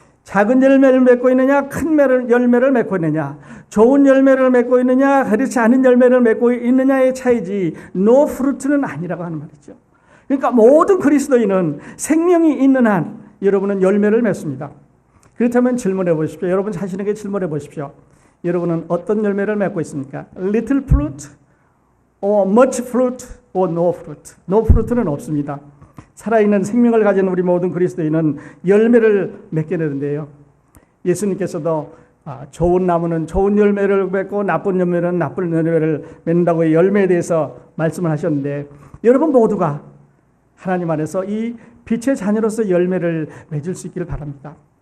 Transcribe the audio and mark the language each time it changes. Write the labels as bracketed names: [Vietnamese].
[Korean] 작은 열매를 맺고 있느냐, 큰 열매를 맺고 있느냐, 좋은 열매를 맺고 있느냐, 그렇지 않은 열매를 맺고 있느냐의 차이지 [English] no fruit [Korean] 는 아니라고 하는 말이죠. 그러니까 모든 그리스도인은 생명이 있는 한 여러분은 열매를 맺습니다. 그렇다면 질문해 보십시오. 여러분 자신에게 질문해 보십시오. 여러분은 어떤 열매를 맺고 있습니까? [English] Little fruit or much fruit or no fruit. No fruit [Korean] 는 없습니다. 살아있는 생명을 가진 우리 모든 그리스도인은 열매를 맺게 되는데요. 예수님께서도 좋은 나무는 좋은 열매를 맺고 나쁜 열매는 나쁜 열매를 맺는다고 열매에 대해서 말씀을 하셨는데, 여러분 모두가 하나님 안에서 이 빛의 자녀로서 열매를 맺을 수 있기를 바랍니다.